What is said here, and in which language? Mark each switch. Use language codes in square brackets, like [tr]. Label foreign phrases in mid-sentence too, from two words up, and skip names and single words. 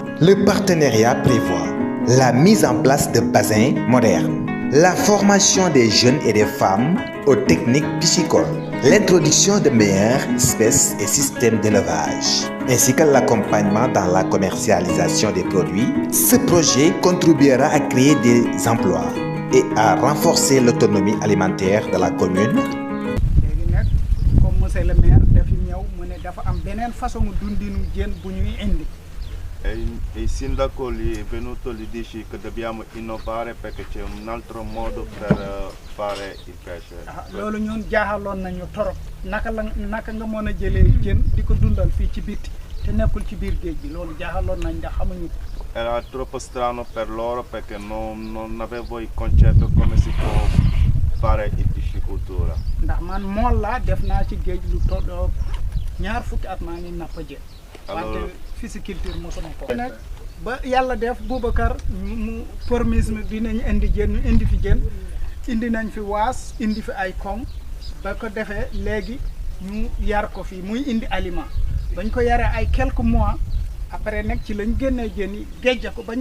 [fr] Le partenariat prévoit la mise en place de bassins modernes, la formation des jeunes et des femmes aux techniques piscicoles, l'introduction de meilleures espèces et systèmes d'élevage, ainsi que l'accompagnement dans la commercialisation des produits. Ce projet contribuera à créer des emplois et à renforcer l'autonomie alimentaire de la commune. Comme monsieur le maire, [wo] dafa am beneen façon dundinu jën bu ñuy indi. [it] E il sindaco è venuto lì dice che dobbiamo innovare perché c'è un altro modo per fare il pesce. [wo] Loolu ñun jaaxaloon nañu torop naka nga mën a jëlee jën di ko dundal fii ci bitti te nekkul ci biir géej gi loolu jaaxaloon nañ ndax xamuñu ko. [it] Era troppo strano per loro perché non avevo il concetto come si può fare il piscicoltura. [wo] Ndax man mool laa def naa ci géej lu tolloo ñaar fukki at maa ngi napp jën. Wante pisciculture mosuma ko. Nag ba yàlla def Boubacar mu formisme bi nañu indi jën ñu indi fi jën indi nañ fi waas indi fi ay koŋ ba ko defee léegi ñu yar ko fii muy indi aliment bañ ko yaree ay [fr] quelques mois après [wo] nag ci lañ génnee jën yi géjje ko bañ